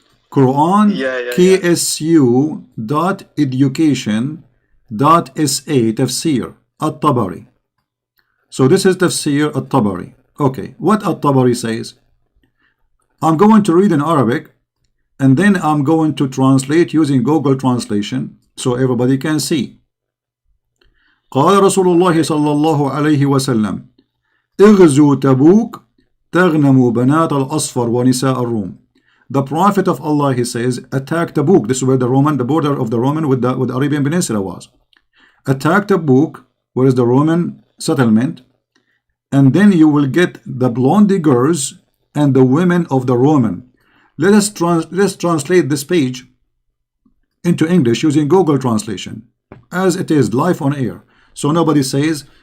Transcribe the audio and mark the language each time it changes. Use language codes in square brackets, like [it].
[en] Quran KSU.education.sa Tafsir At-Tabari. So this is Tafsir At-Tabari. Okay, what At-Tabari says? I'm going to read in Arabic and then I'm going to translate using Google Translation so everybody can see. [ar] قال رسول الله صلى الله عليه وسلم اغزوا تبوك تغنموا بنات الأصفر ونساء الروم. [en] The Prophet of Allah, he says, attack Tabuk. This is where the border of the Roman with the Arabian Peninsula was. Attack Tabuk, where is the Roman settlement, and then you will get the blondie girls and the women of the Roman. Let's translate this page into English using Google Translation, as it is live on air. So nobody says,